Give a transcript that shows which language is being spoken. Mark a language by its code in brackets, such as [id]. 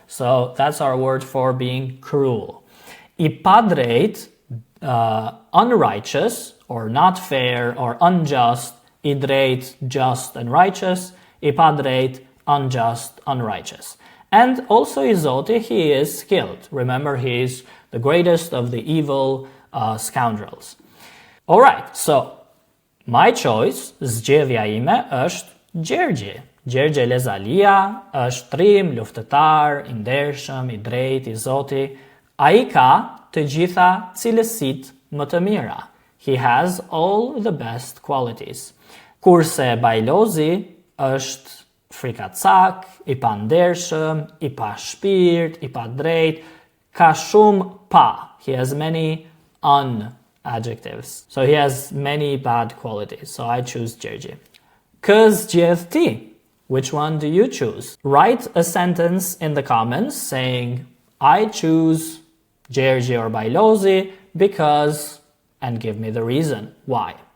[en] So that's our word for being cruel. I pa drejt, unrighteous or not fair or unjust. I drejt, just and righteous. I pa drejt, unjust, unrighteous. And also I zoti, he is skilled. Remember, he is the greatest of the evil scoundrels. Alright, so my choice, [sq] zgjedhja ime, është Gjergji. Gjergje Lezalia është trim, luftëtar, i ndershëm, i drejt, i zoti. Ai ka të gjitha cilësitë më të mira. [en] He has all the best qualities. [sq] Kurse Bajlozi është frikacak, i pandershëm, i pa shpirt, i pa drejt, ka shumë pa. [en] He has many adjectives. So he has many bad qualities. So I choose Gjergji. [sq] Kë zgjedh ti? [en] Which one do you choose? Write a sentence in the comments saying, I choose Gjergji or Bajlozi because, and give me the reason why.